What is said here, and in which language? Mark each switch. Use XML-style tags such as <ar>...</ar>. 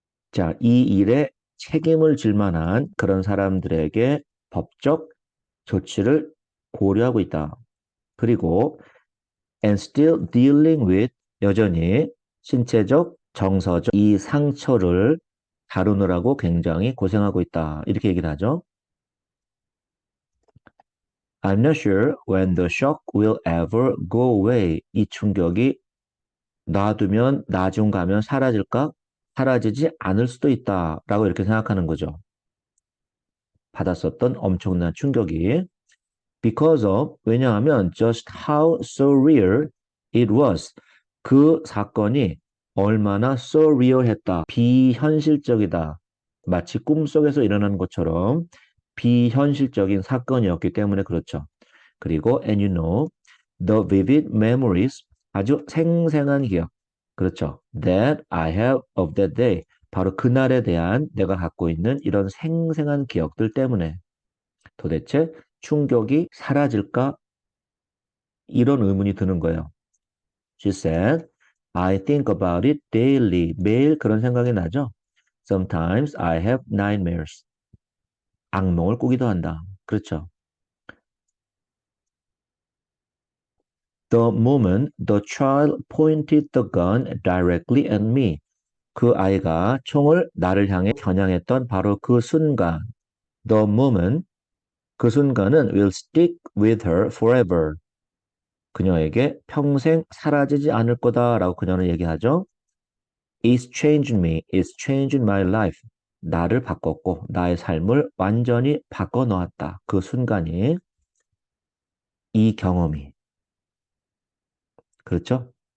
<ko>자, 이 일에 책임을 질 만한 그런 사람들에게 법적 조치를 고려하고 있다. 그리고</ko> <en>and still dealing with,</en> <ko>여전히 신체적, 정서적 이 상처를 다루느라고 굉장히 고생하고 있다. 이렇게 얘기를 하죠.</ko> <en>I'm not sure when the shock will ever go away.</en> <ko>이 충격이 놔두면 나중 가면 사라질까? 사라지지 않을 수도 있다. 라고 이렇게 생각하는 거죠. 받았었던 엄청난 충격이.</ko> <en>Because of,</en> <ko>왜냐하면</ko> <en>just how surreal it was.</en> <ko>그 사건이 얼마나 surreal했다. 비현실적이다. 마치 꿈속에서 일어나는 것처럼 비현실적인 사건이었기 때문에 그렇죠. 그리고 and you know, the vivid memories, 아주 생생한 기억. 그렇죠. That I have of that day. 바로 그날에 대한 내가 갖고 있는 이런 생생한 기억들 때문에 도대체 충격이 사라질까? 이런 의문이 드는 거예요.</ko> <en>She said, I think about it daily.</en> <ko>매일 그런 생각이 나죠.</ko> <en>Sometimes I have nightmares.</en> <ko>악몽을 꾸기도 한다. 그렇죠.</ko> <en>The moment the child pointed the gun directly at me.</en> <ko>그 아이가 총을 나를 향해 겨냥했던 바로 그 순간.</ko> <en>The moment,</en> <ko>그 순간은</ko> <en>will stick with her forever.</en> <ko>그녀에게 평생 사라지지 않을 거다라고 그녀는 얘기하죠.</ko> <en>It's changed me. It's changed my life.</en> <ko>나를 바꿨고 나의 삶을 완전히 바꿔 놓았다. 그 순간이, 이 경험이. 그렇죠?</ko>